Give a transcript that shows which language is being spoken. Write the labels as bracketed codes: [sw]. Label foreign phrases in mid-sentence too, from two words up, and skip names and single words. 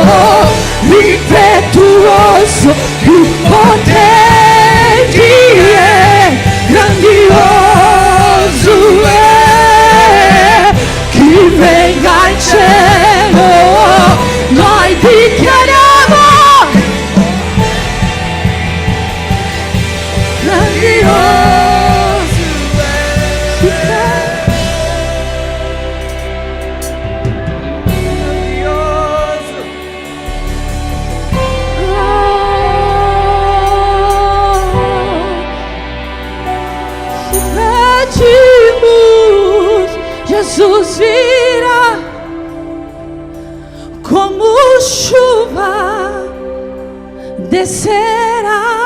[it] impetuoso, più potente è, grandioso è, chi venga al cielo, noi dichiariamo grandioso è, grandioso. [pt] Se pedimos, Jesus virá como chuva, descerá.